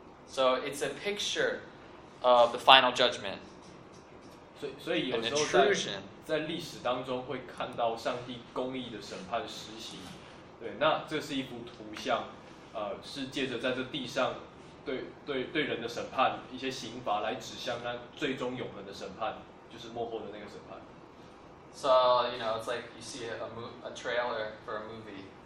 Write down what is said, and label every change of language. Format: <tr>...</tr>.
<en>So it's a picture of the final judgment.</en> <zh>所以有时候在历史当中会看到上帝公义的审判实行。对，那这是一幅图像，是借着在这地上对人的审判一些刑罚来指向那最终永恒的审判，就是末后的那个审判。</zh> <en>So you know, it's like you see a trailer for a movie.</en>